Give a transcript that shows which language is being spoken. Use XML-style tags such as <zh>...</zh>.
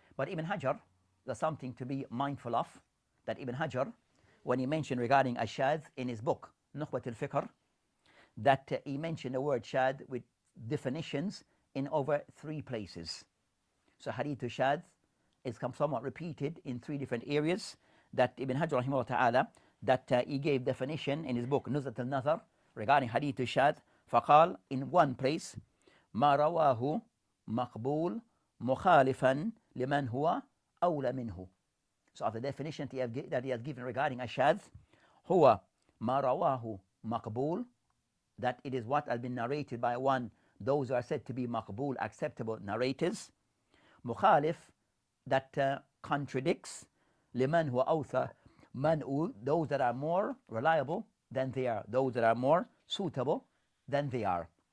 <en>But Ibn Hajar, there's something to be mindful of, that Ibn Hajar, when he mentioned regarding Ash-Shadh in his book Nukhbatul Fikr, that he mentioned the word shadh with definitions in over 3 places. So hadith shadh is somewhat repeated in 3 different areas, that Ibn Hajar rahimahullah ta'ala, that he gave definition in his book Nuzhat al-Nazar regarding hadith shadh.</en> <ar>فقال,</ar> <en>in one place,</en> <ar>ما رواه مقبول مخالفا لمن هو أولى منه.</ar> <en>So of the definition that he has given regarding ashadh,</en> <ar>هو ما رواه مقبول,</ar> <en>that it is what has been narrated by one, those who are said to be maqbul, acceptable narrators.</en> <ar>مخالف,</ar> <en>that contradicts.</en> <ar>لمن هو أوثى من,</ar> <en>those that are more reliable than they are, those that are more suitable than they are.</en>